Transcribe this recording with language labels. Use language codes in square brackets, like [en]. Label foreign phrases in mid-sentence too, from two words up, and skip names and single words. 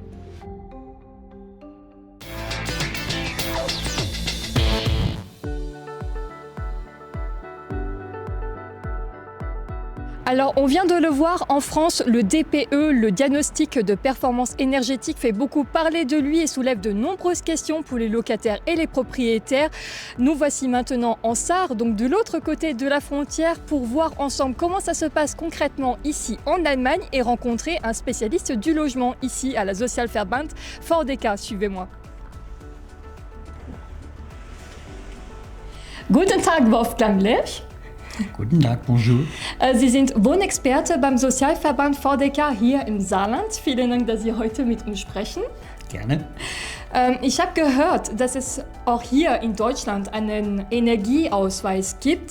[fr] Alors, on vient de le voir, en France, le DPE, le diagnostic de performance énergétique, fait beaucoup parler de lui et soulève de nombreuses questions pour les locataires et les propriétaires. Nous voici maintenant en Sarre, donc de l'autre côté de la frontière, pour voir ensemble comment ça se passe concrètement ici en Allemagne et rencontrer un spécialiste du logement ici à la Sozialverband VDK. Suivez-moi. [de] Guten Tag, Wolfgang Lerch. Guten Tag, bonjour. Sie sind Wohnexperte beim Sozialverband VDK hier im Saarland. Vielen Dank, dass Sie heute mit uns sprechen. Gerne. Ich habe gehört, dass es auch hier in Deutschland einen Energieausweis gibt.